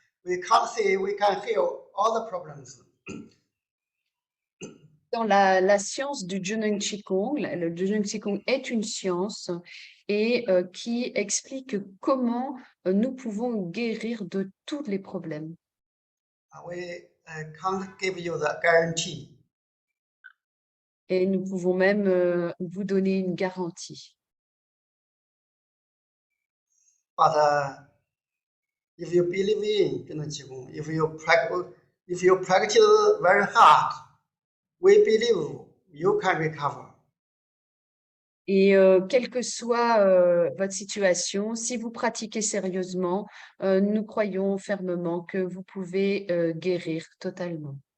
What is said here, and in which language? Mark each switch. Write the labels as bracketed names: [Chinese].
[English] We can't say we can heal all the problems. [French] Dans la science du Zhejiang Qigong, le Zhejiang Qigong est une science et qui explique comment nous pouvons guérir de tous les problèmes. [English] We can't give you the guarantee. [French] Et nous pouvons même vous donner une garantie. [English] But if you believe in 智能气功, if you practice very hard, we believe you can recover. [French] Et quelle que soit votre situation, si vous pratiquez sérieusement, nous croyons fermement que vous pouvez guérir totalement.